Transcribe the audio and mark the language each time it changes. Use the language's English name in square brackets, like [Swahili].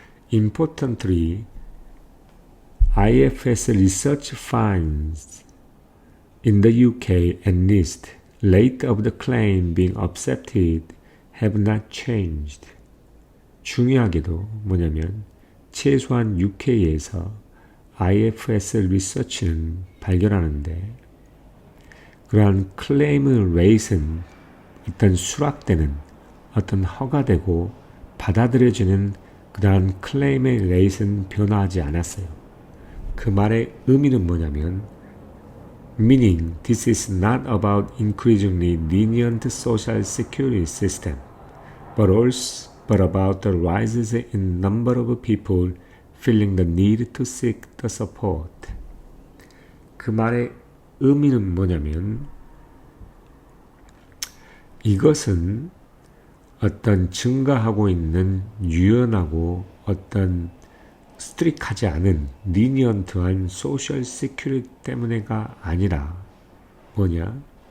[English] Importantly, IFS research finds in the UK and NIST, rate of the claim being accepted have not changed. [Korean] 중요하게도 뭐냐면 최소한 UK에서 IFS 리서치는 발견하는데 그러한 클레임 레이트는 어떤 수락되는, 어떤 허가되고 받아들여지는 그러한 클레임의 레이트는 변화하지 않았어요. 그 말의 의미는 뭐냐면 [English] meaning this is not about increasingly lenient social security system, but about the rises in number of people feeling the need to seek the support. [Korean] 그 말의 의미는 뭐냐면 이것은 어떤 증가하고 있는 유연하고 어떤 스트릭하지 않은 리니언트한 소셜 시큐리티 때문에가 아니라 뭐냐?